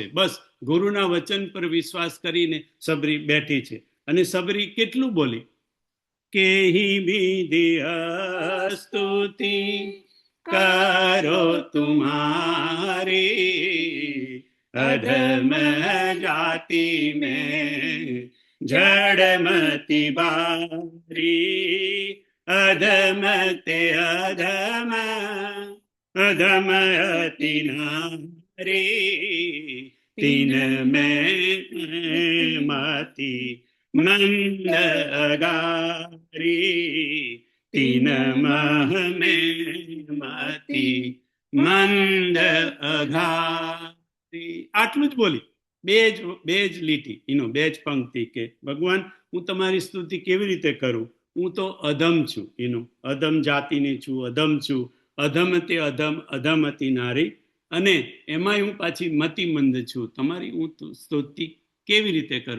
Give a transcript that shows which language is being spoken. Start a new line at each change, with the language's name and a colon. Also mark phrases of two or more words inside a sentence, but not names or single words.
Gujarati: બસ ગુરુના વચન પર વિશ્વાસ કરીને સબરી બેઠી છે. અને સબરી કેટલું બોલી કે વિધિ સ્તુતિ કરો
Awadhi: तुम्हारी, अधम जाति में जड़मति बारी, अधम ते अधम अधम अति नारी, तीन में मति मंद अगारी, तीन मह में मति मंद अगारी.
Gujarati: આટલું જ બોલી. બે જ લીટી, બે જ પંક્તિ કે ભગવાન હું તમારી સ્તુતિ કેવી રીતે કરું, હું તો અધમ છું, અધમ જાતિની છું, અધમ છું,
Awadhi: अधम ते अधम अधमती नारी,
Gujarati: અને એમાંય હું પાછી મતિમંદ છું, તમારી હું સ્તુતિ કેવી રીતે કરું.